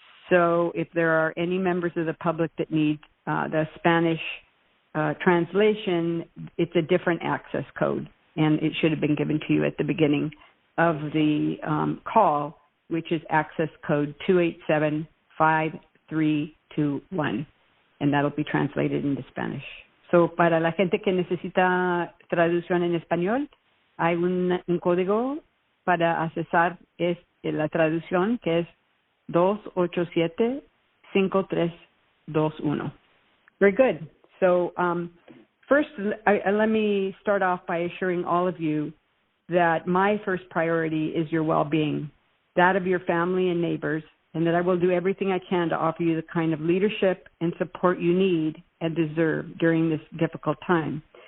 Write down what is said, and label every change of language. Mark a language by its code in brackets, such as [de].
[en] So if there are any members of the public that need the Spanish translation, it's a different access code, and it should have been given to you at the beginning of the call, which is access code 2875321, and that'll be translated into Spanish. [es] So para la gente que necesita traducción en español, hay un código para accesar la traducción que es 287-5321. [en] Very good. So first, let me start off by assuring all of you that my first priority is your well-being, that of your family and neighbors, and that I will do everything I can to offer you the kind of leadership and support you need and deserve during this difficult time.